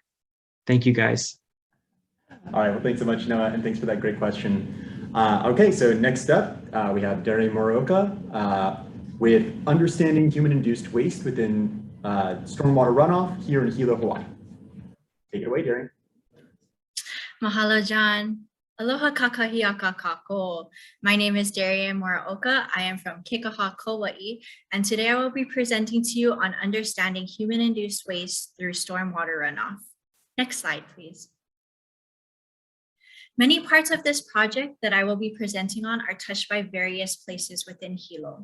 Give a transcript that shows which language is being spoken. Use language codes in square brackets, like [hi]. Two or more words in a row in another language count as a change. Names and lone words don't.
[en] Thank you, guys. All right, well, thanks so much, Noah, and thanks for that great question. Okay, so next up, we have Darrian Muraoka with understanding human-induced waste within stormwater runoff here in Hilo, Hawaii. Take it away, Darrian. [haw] Mahalo, John. Aloha kakahiaka kako. [en] My name is Darrian Muraoka. I am from Kekaha, Kauai, and today I will be presenting to you on understanding human-induced waste through stormwater runoff. Next slide, please. Many parts of this project that I will be presenting on are touched by various places within Hilo.